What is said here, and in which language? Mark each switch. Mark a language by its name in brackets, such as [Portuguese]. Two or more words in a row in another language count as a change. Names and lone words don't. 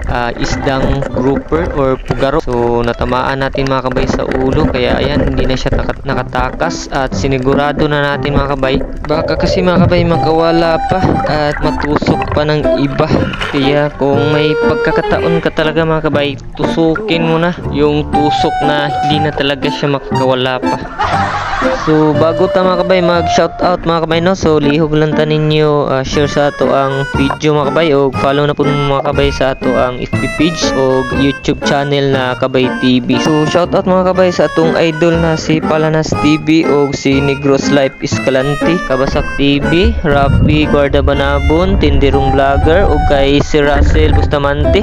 [Filipino] Isdang grouper or pugaro. So natamaan natin mga kabay sa ulo, kaya ayan, hindi na siya nakatakas at sinigurado na natin mga kabay. Baka kasi mga kabay makawala pa at matusok pa ng iba. Kaya kung may pagkakataon ka talaga mga kabay, tusukin mo na yung tusok na hindi na talaga siya makakawala pa. [Hiligaynon] So bago ta mga kabay mag shoutout mga kabay no, so lihog lang ta ninyo share sa ato ang video mga kabay, o follow na po mga kabay sa ato ang [English] FB page [Hiligaynon] o [English] YouTube channel [Hiligaynon] na Kabay TV. So shoutout mga kabay sa atong idol na si Palanas TV o si Negros Life Escalante, Kabasak TV, Rafi Guarda Banabon, Tinderong Vlogger, o kay si Russell Bustamante.